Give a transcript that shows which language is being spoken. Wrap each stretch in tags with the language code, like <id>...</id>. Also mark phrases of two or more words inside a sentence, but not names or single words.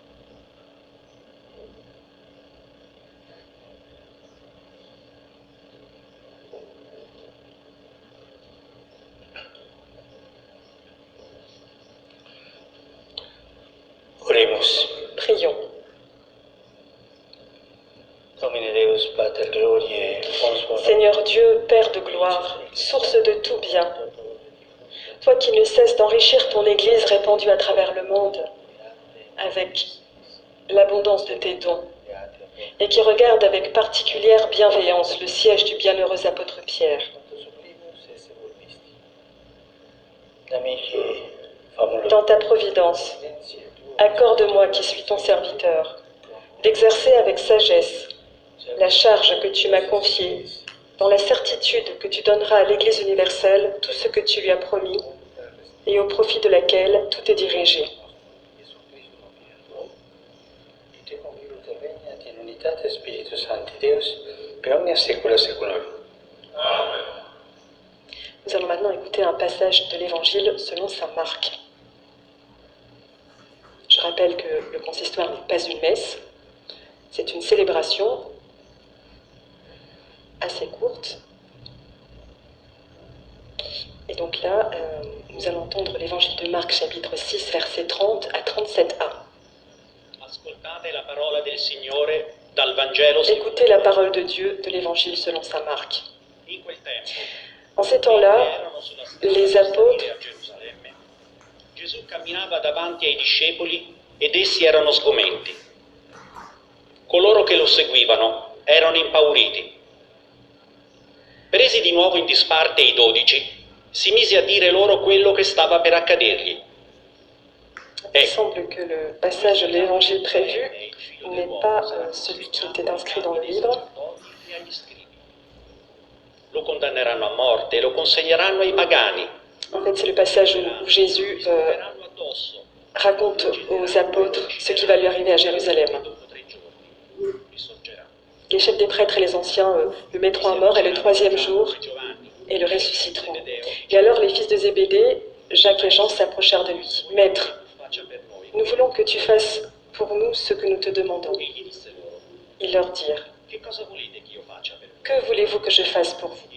<la>Oremus.</la> <fr>Prions.</fr> <la>Domine Deus, Pater Gloriae, Fons Bona.</la> <fr>Seigneur Dieu, Père de gloire, source de tout bien, toi qui ne cesses d'enrichir ton Église répandue à travers le monde avec l'abondance de tes dons, et qui regarde avec particulière bienveillance le siège du bienheureux apôtre Pierre. Dans ta providence, accorde-moi qui suis ton serviteur, d'exercer avec sagesse la charge que tu m'as confiée, dans la certitude que tu donneras à l'Église universelle tout ce que tu lui as promis, et au profit de laquelle tout est dirigé.</fr> <la>In unitate Spiritus Sancti Deus, per omnia saecula saeculorum.</la> <fr>Nous allons maintenant écouter un passage de l'Évangile selon saint Marc. Je rappelle que le consistoire n'est pas une messe, c'est une célébration assez courte. Et donc là, nous allons entendre l'Évangile de Marc, chapitre 6, versets 30 à 37a.</fr> <it>Ascoltate la parola del Signore dal Vangelo</it> <fr>Écoutez la parole de Dieu de l'Évangile selon saint Marc.</fr> <it>in quel tempo.</it> <fr>En ces temps-là,</fr> <it>Erano sulla strada</it> <fr>les</fr> <it>per</it> <fr>apôtres</fr> <it>salire a Gerusalemme. Gesù camminava davanti ai discepoli ed essi erano sgomenti. Coloro che lo seguivano erano impauriti. Presi di nuovo in disparte i 12, si mise a dire loro quello che stava per accadergli.</it> <fr>il semble que le passage de l'Évangile prévu n'est pas celui qui était inscrit dans le livre.</fr> <it>Lo condanneranno a morte e lo consegneranno ai pagani.</it> <fr>En fait, c'est le passage où Jésus</fr> <it>Metteranno addosso.</it> <fr>raconte aux apôtres ce qui va lui arriver à Jérusalem.</fr> <it>Dopo 3 giorni risorgerà.</it> <fr>Les chefs des prêtres et les anciens le mettront à mort et le troisième jour, et le ressusciteront. Et alors les fils de Zébédée, Jacques et Jean, s'approchèrent de lui. Maître, nous voulons que tu fasses pour nous ce que nous te demandons. Ils leur dirent, que voulez-vous que je fasse pour vous?</fr>